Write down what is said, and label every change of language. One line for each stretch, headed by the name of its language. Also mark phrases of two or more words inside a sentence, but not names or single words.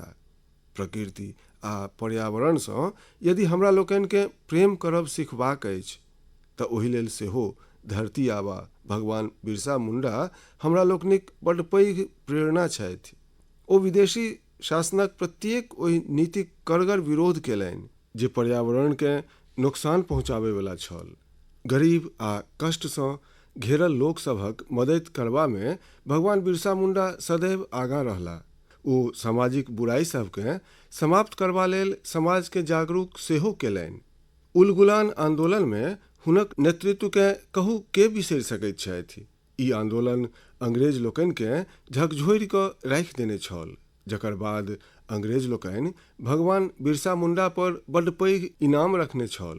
Maithili: प्रकृति आ पर्यावरणसँ यदि हमरा लोकनि के प्रेम करब सिखबाक अछि तऽ ओहि लेल सेहो धरती आबा भगवान बिरसा मुंडा हमरा लोकनिक बड्ड पैघ प्रेरणा छथि। ओ विदेशी शासनक प्रत्येक ओहि नीतिक कड़गर विरोध केलनि जे पर्यावरण के नुकसान पहुँचाबै वाला छल। गरीब आ कष्टसँ घेरल लोक सभक मदद करबा में भगवान बिरसा मुंडा सदैव आगाँ रहला। ओ सामाजिक बुराई सबके समाप्त करबा लेल समाज के जागरूक सेहो केलनि। उलगुलान आंदोलन में हुनक नेतृत्व के कहू के बिसरि सकैत छथि। ई आंदोलन अंग्रेज लोकनि के झकझोरि कऽ राखि देने छल, जकर बाद अंग्रेज लोकनि भगवान बिरसा मुंडा पर बड्ड पैघ इनाम रखने छल।